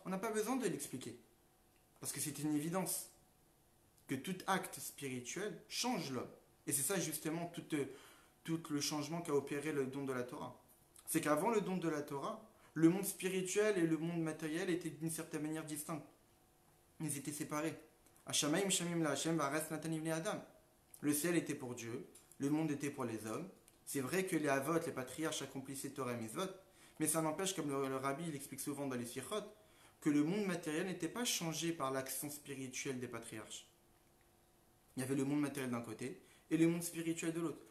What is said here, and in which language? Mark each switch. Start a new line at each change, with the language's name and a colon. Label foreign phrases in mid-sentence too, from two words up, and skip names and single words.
French: On n'a pas besoin de l'expliquer. Parce que c'est une évidence que tout acte spirituel change l'homme. Et c'est ça justement tout le changement qu'a opéré le don de la Torah. C'est qu'avant le don de la Torah, le monde spirituel et le monde matériel étaient d'une certaine manière distincts. Ils étaient séparés.
Hebrew: השמים שמים לה׳ והארץ נתן לבני אדם.
French: Le ciel était pour Dieu, le monde était pour les hommes. C'est vrai que les avot, les patriarches accomplissaient Torah et mitzvot, mais ça n'empêche, comme le rabbi il explique souvent dans les sikhot, que le monde matériel n'était pas changé par l'action spirituelle des patriarches. Il y avait le monde matériel d'un côté, et le monde spirituel de l'autre.